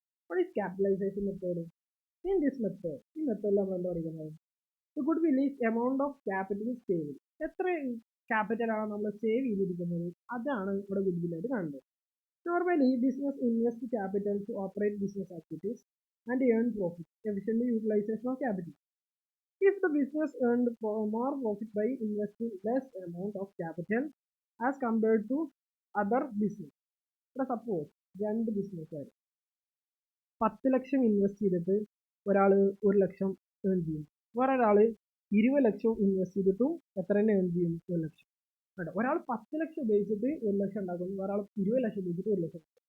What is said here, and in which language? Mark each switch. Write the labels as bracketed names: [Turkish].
[English] What is capitalization method? In this method, [Malayalam] ഈ മെത്തേഡിൽ നമ്മൾ എന്താ പറയുന്നത്, [English] the goodwill is amount of capital saved. [Malayalam] എത്ര ക്യാപിറ്റൽ ആണ് നമ്മൾ സേവ് ചെയ്തിരിക്കുന്നത്, അതാണ് ഇവിടെ ഗുഡ്വിൽ ആയിട്ട് കാണുന്നത്. [English] Normally, business invest capital to operate business activities and earn profit. Efficient utilization of capital. If the business earned more profit by investing less amount of capital as compared to other business. [Malayalam] Suppose രണ്ട് ബിസിനസ്സുകാർ 10 ലക്ഷം invest ചെയ്തിട്ട് ഒരാൾ 1 ലക്ഷം earn ചെയ്യും, വേറൊരാൾ 20 ലക്ഷം invest ചെയ്തിട്ടും എത്ര തന്നെ earn ചെയ്യും, 1 ലക്ഷം. കേട്ടോ, ഒരാൾ 10 ലക്ഷം ഉപയോഗിച്ചിട്ട് 1 ലക്ഷം ഉണ്ടാക്കുന്നു, വേറൊരാൾ 20 ലക്ഷം ഉപയോഗിച്ചിട്ട് 1 ലക്ഷം.